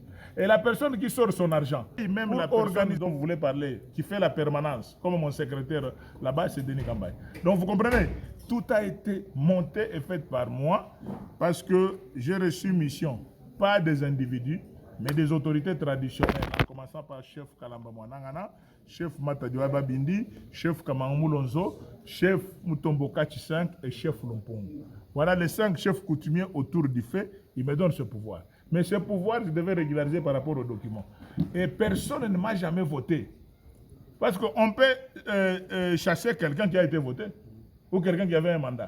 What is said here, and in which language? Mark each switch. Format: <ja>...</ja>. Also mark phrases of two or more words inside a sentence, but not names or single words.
<fr>Et la personne qui sort son argent, et même la personne dont vous voulez parler, qui fait la permanence, comme mon secrétaire là-bas, c'est Denis Kambaye. Donc vous comprenez, tout a été monté et fait par moi parce que j'ai reçu mission, pas des individus, mais des autorités traditionnelles, en commençant par chef Kalamba Mwanangana, chef Matadiwa Babindi, chef Kamangou Lonzo, chef Mutombo Kachi 5 et chef Lompong. Voilà les 5 chefs coutumiers autour du fait, ils me donnent ce pouvoir. Mais ce pouvoir, je devais régulariser par rapport aux documents. Et personne ne m'a jamais voté. Parce qu'on peut chasser quelqu'un qui a été voté, ou quelqu'un qui avait un mandat.</fr>